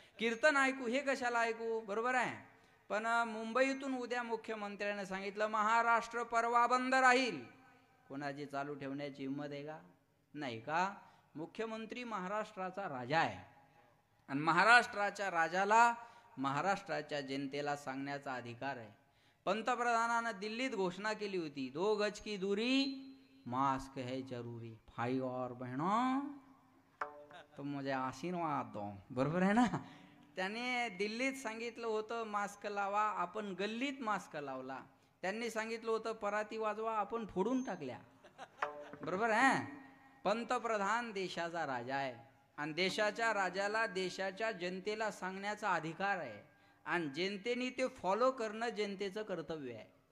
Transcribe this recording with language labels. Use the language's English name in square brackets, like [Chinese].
[Marathi] कीर्तन ऐकू, हे कशाला ऐकू? बरोबर आहे. पण मुंबईतून उद्या मुख्यमंत्र्याने सांगितलं महाराष्ट्र परवा बंद राहील. कोणाची चालू ठेवण्याची हिंमत आहे का? नाही का? मुख्यमंत्री महाराष्ट्राचा राजा आहे आणि महाराष्ट्राच्या राजाला महाराष्ट्राच्या जनतेला सांगण्याचा अधिकार आहे. पंतप्रधानानं दिल्लीत घोषणा केली होती, [Hindi] 2 गज की दूरी, मास्क है जरूरी, भाई और बहनों तो मुझे आशीर्वाद दो. [Marathi] बरोबर आहे ना. त्याने दिल्लीत सांगितलं होतं मास्क लावा, आपण गल्लीत मास्क लावला. त्यांनी सांगितलं होतं पराती वाजवा, आपण फोडून टाकल्या. बरोबर आहे. पंतप्रधान देशाचा राजा आहे आणि देशाच्या राजाला देशाच्या जनतेला सांगण्याचा अधिकार आहे आणि जनतेने ते फॉलो करणं जनतेचं कर्तव्य आहे.